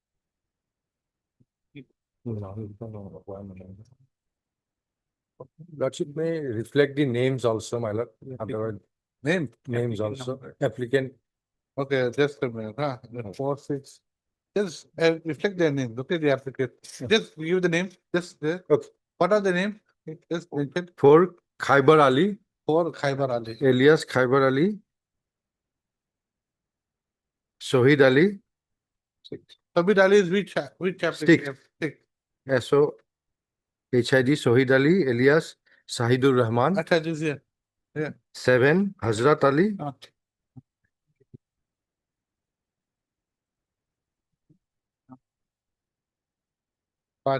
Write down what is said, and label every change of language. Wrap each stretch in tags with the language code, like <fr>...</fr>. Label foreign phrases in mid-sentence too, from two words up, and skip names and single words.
<en>Lordship may reflect the names also, my lord. Otherwise, names also. Applicant. Okay, just a minute, The 4, 6. Just reflect their name. Look at the applicant. Just give the name. Just there. Okay. What are the name? Just mention. For Khaibar Ali, 4 Khaibar Ali. alias Khaibar Ali, Shohid Ali, Sabit Ali is which applicant? Stick. SO HID Shohid Ali, alias Sahidur Rahman. Acha, this here. 7 Hazrat Ali, But</en>